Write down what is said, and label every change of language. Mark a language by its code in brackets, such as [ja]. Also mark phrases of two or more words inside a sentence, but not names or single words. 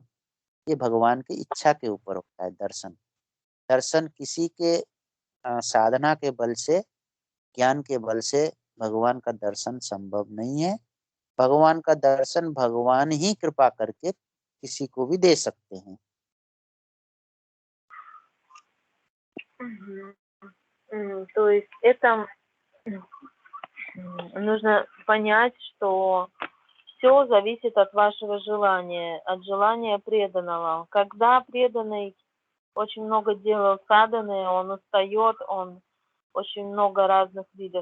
[hi] ये भगवान की इच्छा के ऊपर होता है दर्शन। दर्शन किसी के साधना के बल से, ज्ञान के बल से भगवान का दर्शन संभव नहीं है। भगवान का दर्शन भगवान ही कृपा करके किसी को भी दे सकते हैं। [ru] То есть это нужно понять, что все зависит от вашего желания, от желания преданного. Когда преданный очень много делал садханы, он устает, он очень много разных видов.